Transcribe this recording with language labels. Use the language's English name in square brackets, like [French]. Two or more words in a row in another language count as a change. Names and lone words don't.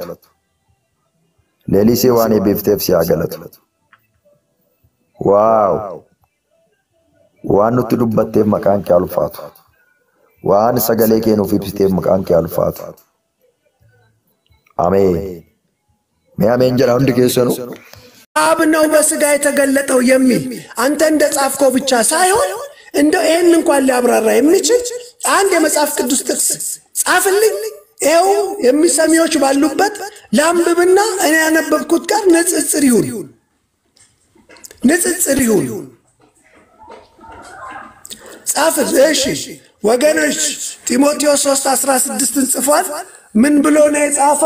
[Oromo] Leelisee waan eebbifteef si haa galatu. Waaw! Waan nutti dubbatteef maqaan kee ulfaatu. Waan sagalee kee nuuf ibsiteef maqaan kee ulfaatu. Ameen. Mee ameen jedha hundi keessanuu. [Amharic] አብ ነው በስጋ የተገለጠው የሚል አንተ እንደጻፍከው ብቻ ሳይሆን እንደው ይሄን እንኳን ሊያብራራ የሚችል አንድ የመጽሐፍ ቅዱስ ጥቅስ ጻፍልኝ። ይሄው የሚሰሚዎች ባሉበት ላምብብና እኔ ያነበብኩት ጋር ንጽጽር ይሁን ጻፍ። እሺ ወገኖች ጢሞቴዎስ 3:16 ጽፏል። ምን ብሎ ነው የጻፈው?